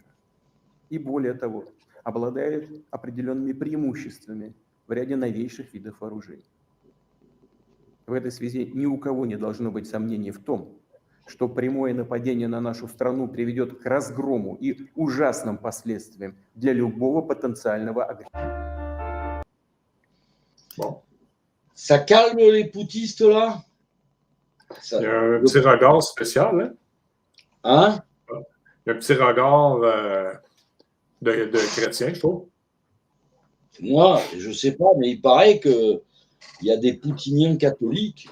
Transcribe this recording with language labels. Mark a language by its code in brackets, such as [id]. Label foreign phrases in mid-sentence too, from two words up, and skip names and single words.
[ru] И более того, обладает определенными преимуществами в ряде новейших видов вооружений. В этой связи ни у кого не должно быть сомнений в том, что прямое нападение на нашу страну приведет к разгрому и ужасным последствиям для любого потенциального агрессора. [fr] Bon. Ça calme les poutistes, là? Il y a un petit regard spécial, hein? Hein? Il y a un petit regard de chrétien, je trouve. Moi, je sais pas, mais il paraît qu'il y a des poutiniens catholiques.